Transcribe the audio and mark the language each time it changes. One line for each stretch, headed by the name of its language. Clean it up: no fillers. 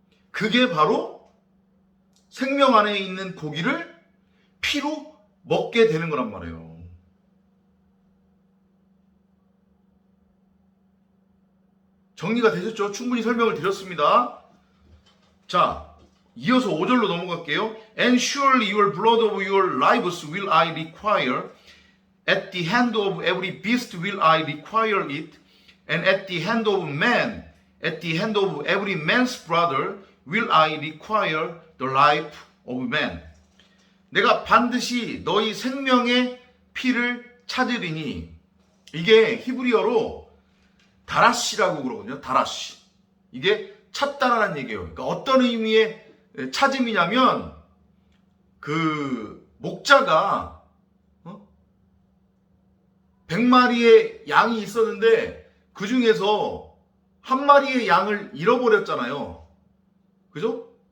Korean: 그게 바로 생명 안에 있는 고기를 피로 먹게 되는 거란 말이에요. 정리가 되셨죠? 충분히 설명을 드렸습니다. 자, 이어서 5절로 넘어갈게요.
English: And surely your blood of your lives will I require. At the hand of every beast will I require it. And at the hand of man, at the hand of every man's brother will I require the life of man.
Korean: 내가 반드시 너희 생명의 피를 찾으리니. 이게 히브리어로 다라시라고 그러거든요. 다라시. 이게 찾다라는 얘기예요. 그러니까 어떤 의미의 찾음이냐면 그 목자가 100마리의 양이 있었는데 그 중에서 한 마리의 양을 잃어버렸잖아요. 그죠?